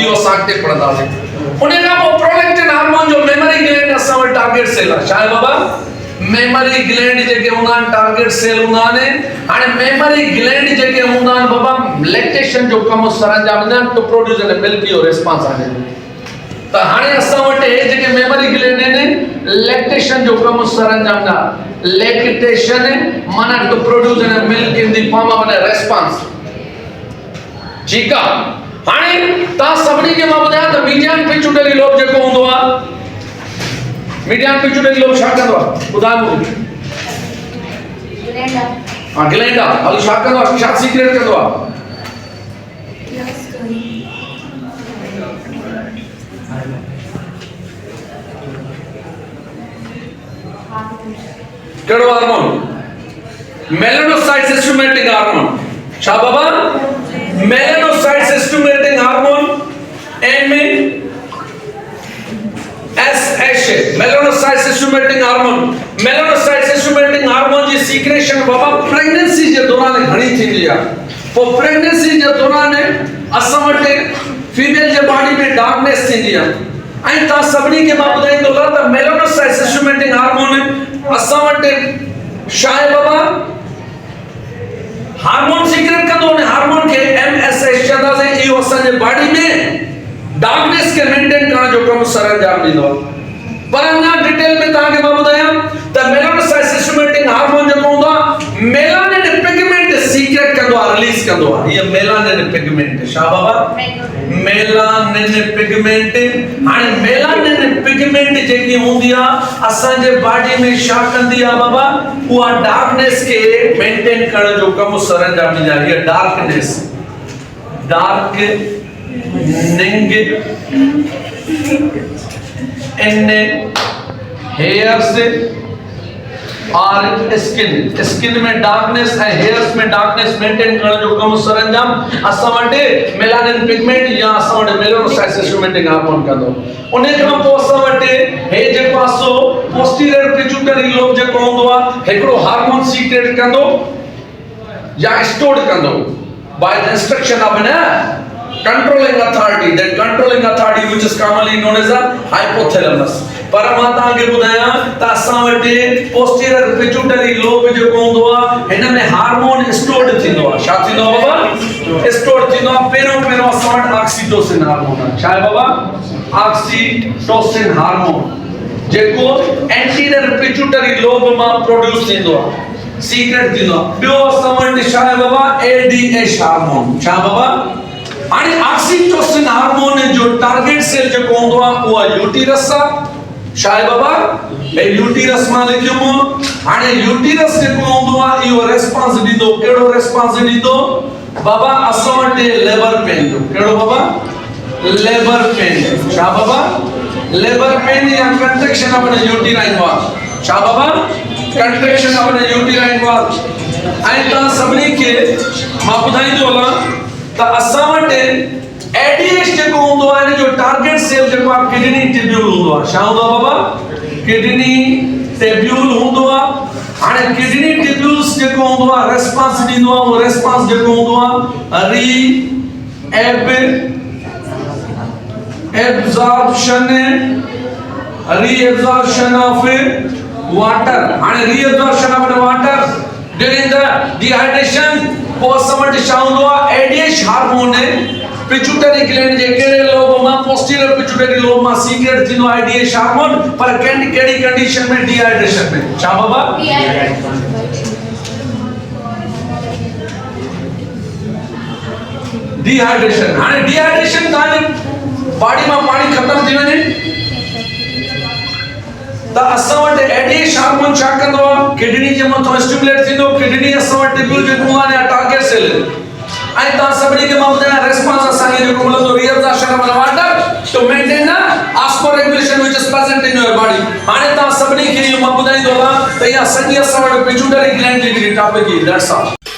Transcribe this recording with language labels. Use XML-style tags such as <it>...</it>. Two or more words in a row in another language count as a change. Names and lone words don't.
<sd>इहो असां अॻिते पढ़ंदासीं उन खां पोइ</sd> <en>prolactin hormone</en> <sd>जो</sd> <en>memory gland</en> <sd>असां वटि</sd> <en>target cell</en> <sd>आहे छा आहे बाबा</sd> <en>memory gland</en> <sd>जेके हूंदा आहिनि</sd> <en>target cell</en> <sd>हूंदा आहिनि हाणे</sd> <en>memory gland</en> <sd>जेके हूंदा आहिनि बाबा लैक्टेशन जो कमु सरंजाम ॾींदा आहिनि</sd> <en>to produce an milky</en> <sd>और रिस्पांस आहे त हाणे असां वटि जेके</sd> <en>memory gland</en> <sd>आहिनि लैक्टेशन जो कमु सरंजाम ॾींदा लैक्टेशन माना</sd> <en>to produce an milk in the form of an response</en> <sd>ठीक आहे हाणे ता सभनी के मां बुधाया त</sd> <en>median pituitary lobe</en> <sd>जेको हूंदो आ</sd> <en>median pituitary lobe</en> <sd>छा कंदो आ ॿुधायो ग्लैंड हां ग्लैंड हल छा कंदो आ छा सीक्रेट कंदो आ केड़ो हार्मोन</sd> <en>melanocyte stimulating hormone</en> <sd>छा बाबा</sd> <en>melanocyte stimulating hormone</en> <sd>MSH</sd> <en>melanocyte stimulating hormone</en> <sd>जी सीक्रेशन बाबा प्रेगनेंसी जे दौरान घणी थींदी आहे पो प्रेगनेंसी जे दौरान असां वटि फीमेल जे बॉडी में डार्कनेस थींदी आहे ऐं ता सभनी के मां ॿुधाईंदो त</sd> <en>melanocyte stimulating hormone</en> <sd>असां वटि छा आहे बाबा हार्मोन सीक्रेट कंदो ने हार्मोन के MSH चवंदा से इहो असांजे बॉडी में डार्कनेस के मेंटेन करण जो कम सरंजाम ॾींदो आहे पर अञा डिटेल में तव्हांखे मां ॿुधायां त</sd> <en>melanocyte stimulating hormone</en> <sd>जेको हूंदो आहे</sd> <en>melanin pigment secret</en> <sd>कंदो आहे रिलीज कंदो आहे हीअ</sd> <en>melanin pigment</en> <sd>छा बाबा</sd> <en>melanin pigment</en> <sd>हाणे</sd> <en>melanin pigment</en> <sd>जेकी हूंदी आहे असांजे बॉडी में छा कंदी आहे बाबा उहा डार्कनेस खे मेंटेन करण जो कम सरंजाम ॾींदी आहे हीअ डार्कनेस</sd> <en>darkening in hairs</en> <sd>और स्किन में डार्कनेस है हेयर्स में डार्कनेस मेंटेन करण जो कम सरंजाम असां वटि</sd> <en>melanin pigment</en> <sd>या असां वटि</sd> <en>melanocyte stimulating hormone</en> <sd>कंदो उन खां पोइ असां वटि हे जेको पासो</sd> <en>posterior pituitary lobe</en> <sd>जेको हूंदो आहे हिकिड़ो हार्मोन सीक्रेट कंदो या स्टोर कंदो</sd> <en>by the instruction of an controlling authority that controlling authority which is commonly known as a hypothalamus</en> <sd>पर मां तव्हांखे ॿुधायां त असां वटि</sd> <en>posterior pituitary lobe</en> <sd>जेको हूंदो आहे हिन में हार्मोन स्टोर्ड थींदो आहे छा थींदो आहे बाबा स्टोर थींदो आहे पहिरों असां वटि</sd> <en>oxytocin hormone</en> <sd>आहे छा आहे बाबा</sd> <en>oxytocin hormone</en> <sd>जेको</sd> <en>anterior pituitary lobe</en> <sd>मां प्रोड्यूस थींदो आहे सीक्रेट थींदो आहे ॿियो असां वटि छा आहे बाबा</sd> <en>ADH hormone</en> <sd>छा बाबा हाणे</sd> <en>oxytocin hormone</en> <sd>जो</sd> <en>target cell</en> <sd>जेको हूंदो आहे उहा यूटिरस आहे छा आहे बाबा ए यूटिरस मां लिखियो हाणे यूटिरस जेको हूंदो आहे इहो रेस्पॉन्स ॾींदो कहिड़ो रेस्पॉन्स ॾींदो बाबा असां वटि</sd> <en>labour pain</en> <sd>जो कहिड़ो बाबा</sd> <en>labour pain</en> <sd>छा बाबा</sd> <en>labour pain</en> <sd>या</sd> <en>contraction of the uterine wall</en> <sd>छा बाबा</sd> <en>contraction of the uterine wall</en> <sd>ऐं तव्हां सभिनी खे मां ॿुधाईंदो हलां त असां वटि एडीएच जेको हूंदो आहे जो टारगेट सेल जेको आहे</sd> <en>kidney tubule</en> <sd>हूंदो आहे छा हूंदो आहे बाबा</sd> <en>kidney tubule</en> <sd>हूंदो आहे हाणे</sd> <en>kidney tubules</en> <sd>जेको हूंदो आहे रेस्पॉन्स ॾींदो आहे उहो रेस्पॉन्स जेको हूंदो आहे</sd> <en>reabsorption of water हाणे reabsorption of water during the dehydration</en> <sd>पोइ असां वटि छा हूंदो आहे</sd> <en>ADH hormone pituitary gland</en> <sd>जे कहिड़े लोब मां</sd> <en>posterior pituitary lobe</en> <sd>मां सीक्रेट थींदो आहे</sd> <en>ADH hormone</en> <sd>पर कहिड़ी कंडीशन में डिहाइड्रेशन में छा बाबा डिहाइड्रेशन हाणे डिहाइड्रेशन तव्हांजे बॉडी मां पाणी ख़तम थी वञे त असां वटि</sd> <en>ADH hormone</en> <sd>छा कंदो आहे किडनी जे मथां स्टिमुलेट थींदो किडनी असां वटि ट्यूब्यूल जेको आहे टारगेट सेल ऐं तव्हां सभिनी खे मां ॿुधायां रेस्पॉन्स असांखे जेको मिलंदो</sd> <en>reabsorption of water present in your body.</en> <sd>हाणे तव्हां सभिनी खे इहो मां ॿुधाईंदो आहियां त इहा सॼी असां वटि</sd> <en>pituitary gland</en> <sd>जी टॉपिक ई,</sd> <en>that's all.</en>